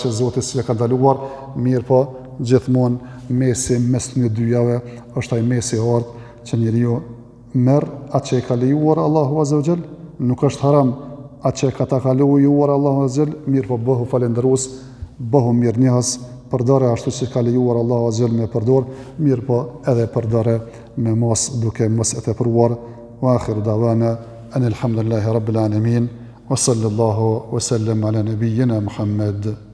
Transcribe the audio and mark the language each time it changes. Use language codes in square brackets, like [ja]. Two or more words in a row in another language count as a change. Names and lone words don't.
[sq] që Zoti s'e ka ndaluar, mirë po gjithmonë mesi mes të dyjave është ai mesi i ardh që njeriu merr atë që e ka lejuar Allahu [ar] عز وجل, [sq] nuk është haram atë që ka ta kaluar Allahu [ar] عز وجل, [sq] mirë po bëhu falendërues, bëhu mirënjohës, përdore ashtu që ka lejuar Allahu [ar] عز وجل [sq] me përdor, mirë po edhe përdore me mos duke mos e tepruar. [ar] وآخر دعوانا أن الحمد لله رب العالمين وصلى الله وسلم على نبينا محمد.